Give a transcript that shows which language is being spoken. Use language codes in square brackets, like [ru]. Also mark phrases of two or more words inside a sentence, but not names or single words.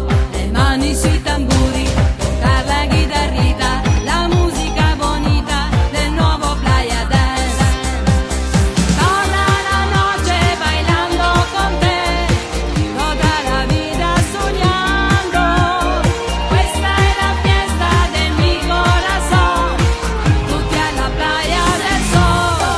[it] Le mani sui tamburi, [es] tocar la chitarrita, [it] la musica bonita del nuovo Playa Dance. [es] Toda la noche bailando con te, toda la vida soñando, [it] questa è [es] la fiesta del mi corazón, [it] tutti alla Playa del Sol.